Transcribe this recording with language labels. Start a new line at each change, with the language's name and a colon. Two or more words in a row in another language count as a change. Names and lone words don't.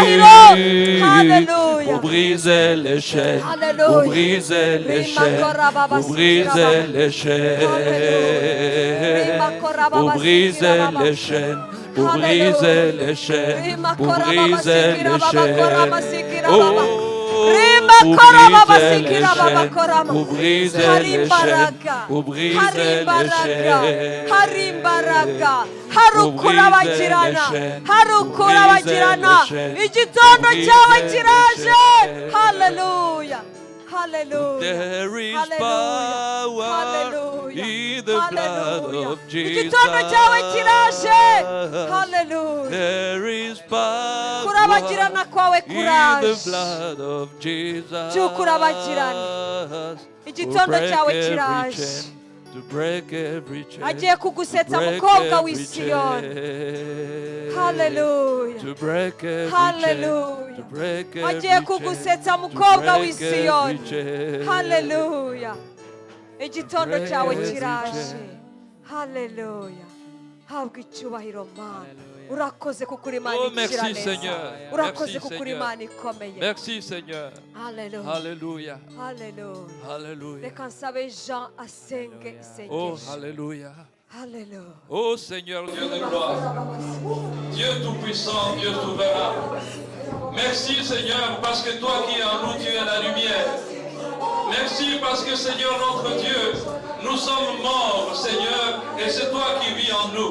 French: Pour briser les chaînes, pour briser les chaînes, pour briser les chaînes, pour briser les chaînes, pour briser les chaînes, pour briser les chaînes. Oh, pour briser les chaînes, pour briser les chaînes, pour briser les chaînes.
Kinyarwanda: harukura bagirana harukura bagirana igitondo cyawe kiraje.
English: Hallelujah. Hallelujah. There is power in the blood of Jesus. Hallelujah. There is power
Kinyarwanda: Kurabagirana kwawe
English: in the
Kinyarwanda: kuraje.
English: blood of Jesus.
Kinyarwanda: Kurabagirana. Igitondo cyawe kiraje.
English: To break every chain.
Kinyarwanda: Agiye kugusetsa mukobwa w'Isiyoni.
English: Hallelujah. To break every Hallelujah. chain. To break every
Kinyarwanda: Agiye kugusetsa mukobwa w'Isiyoni.
English: chain.
Kinyarwanda: Hallelujah. Igitondo cyawe kiraje. Hallelujah. Habwa icyubahiro Mana. Urakoze kuko uri Imana ikira neza. Urakoze kuko uri Imana ikomeye.
French: Merci Seigneur. Hallelujah. Alléluia. Hallelujah. Alléluia.
Kinyarwanda: Reka nsabe Jean asenge Oh, isengesho.
French: Alléluia. Hallelujah. Oh Seigneur, Dieu de gloire, Dieu tout-puissant, Dieu souverain. Merci Seigneur parce que toi qui es en nous, tu es la lumière. Merci parce que Seigneur notre Dieu, nous sommes morts Seigneur et c'est toi qui vis en nous.